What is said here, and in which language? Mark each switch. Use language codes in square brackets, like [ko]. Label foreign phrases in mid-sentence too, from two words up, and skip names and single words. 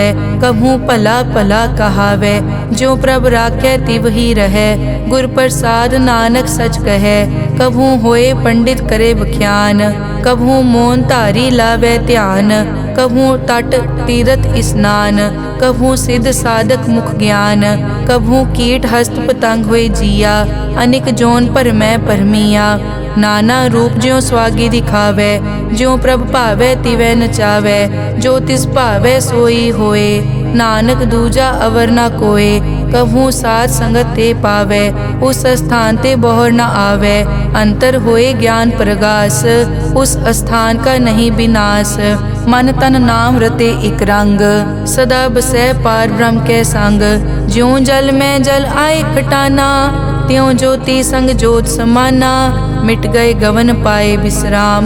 [pa] ਕਭੂ ਭਲਾ ਭਲਾ ਕਹਾਵੇ, ਜੋ ਪ੍ਰਭ ਰਾਖੈ ਤਿਵ ਹੀ ਰਹੈ, ਗੁਰ ਪ੍ਰਸਾਦ ਨਾਨਕ ਸਚ ਕਹੈ, ਕਭੂ ਹੋਏ ਪੰਡਿਤ ਕਰੇ ਬਖਿਆਨ, ਕਭੂ ਮੋਨ ਧਾਰੀ ਲਾਵੇ ਧਿਆਨ, ਕਭੂ ਤਟ ਤੀਰਥ ਸਨਾਨ, ਕਭੂ ਸਿਧ ਸਾਧਕ ਮੁਖ ਗਿਆਨ, ਕਭੂ ਕੀਟ ਹਸਤ ਪਤੰਗ ਹੁਏ ਜੀਆ, ਅਨਿਕ ਜੋਨ ਪਰ ਮੈਂ ਪਰਮਿਆ, ਨਾਨਾ ਰੂਪ ਜਿਉਂ ਸੁਆਗੀ ਦਿਖਾਵੇ, ਜਿਉਂ ਪ੍ਰਭ ਭਾਵੈ ਤਿਵੈ ਨਚਾਵੇ, ਜੋ ਤਿਸ ਭਾਵੈ ਸੋਈ ਹੋਏ, ਨਾਨਕ ਦੂਜਾ ਅਵਰ ਨ ਕੋਏ, ਕਭੂ ਸਾਥ ਸੰਗਤ ਤੇ ਪਾਵੇ, ਉਸ ਸਥਾਨ ਤੇ ਬੋਹਰ ਨ ਆਵੇ, ਅੰਤਰ ਹੋਏ ਗਿਆਨ ਪ੍ਰਗਾਸ, ਉਸ ਸਥਾਨ ਕਾ ਨਹੀਂ ਵਿਨਾਸ਼, ਮਨ ਤਨ ਨਾਮ ਰਤੇ ਇਕ ਰੰਗ, ਸਦਾ ਬਸੈ ਪਾਰ ਬ੍ਰਹਮ ਕੇ ਸੰਗ, ਜਿਉਂ ਜਲ ਮੇਂ ਜਲ ਆਏ ਖਟਾਨਾ, ਤਿਉਂ ਜੋਤਿ ਸੰਗ ਜੋਤ ਸਮਾਨਾ, ਮਿਟ ਗਏ ਗਵਨ ਪਾਏ ਵਿਸ਼ਰਾਮ।